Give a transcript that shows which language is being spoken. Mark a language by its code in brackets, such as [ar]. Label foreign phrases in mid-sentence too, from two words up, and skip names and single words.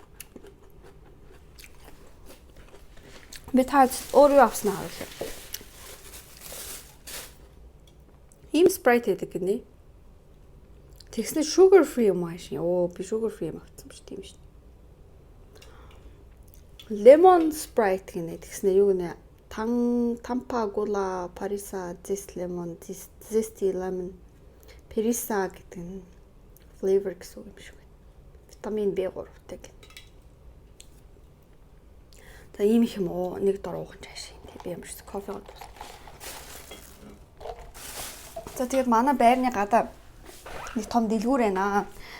[mn] Би таад өөрөө авснаа харуулъя. Им спрайт гэдэг гинэ. Тэгснэ [en] sugar free [mn] юм ааш. Оо би [en] sugar free [mn] юм авсан биш тийм шүү. Lemon sprite гинэ. Тэгснэ юу гинэ? [ms] Tampa Gula Parisa [en] zest lemon zesty lemon [mn] Perisa гэдэг нь flavor гэсэн юм шиг байна. Витамин B3-тэй гэнэ. За ийм их юм уу? Нэг дор уух чааш. Би ямар ч кофе гоо. За тэгээд манай байрны гадаа нэг том дэлгүүр байна.